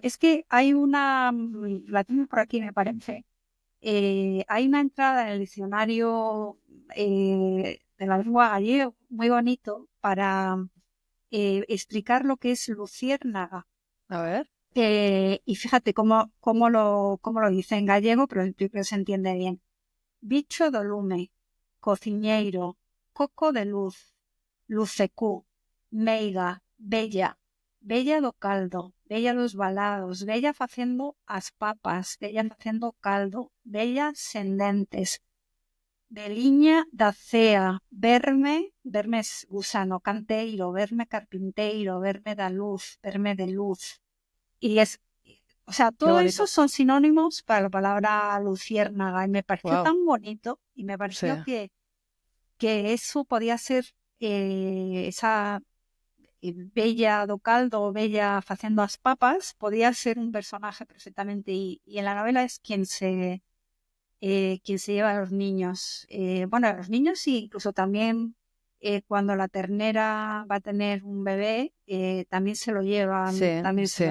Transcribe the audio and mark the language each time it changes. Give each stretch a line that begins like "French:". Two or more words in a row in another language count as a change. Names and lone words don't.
Spanish: Es que hay una, la tengo por aquí me parece, hay una entrada en el diccionario de la lengua gallega muy bonito para explicar lo que es luciérnaga. A ver. Y fíjate cómo lo dice en gallego, pero yo creo que se entiende bien.
Galician: Bicho do lume, cociñeiro, coco de luz, lucecú, meiga, bella, bella do caldo, bella dos balados, bella facendo as papas, bella facendo caldo, bella sen dentes, beliña da cea, verme
Spanish: es gusano
Galician: canteiro, verme carpinteiro, verme da luz, verme de luz.
Spanish: Y es, o sea, Qué todo eso bonito. son sinónimos para la palabra luciérnaga y me pareció Wow. tan bonito y me Sí. pareció que eso podía ser esa
Galician: bella do caldo o bella facendo as papas,
Spanish: podía ser un personaje perfectamente y en la novela es quien se lleva a los niños. Bueno, a los niños y incluso también cuando la ternera va a tener un bebé, Sí, también se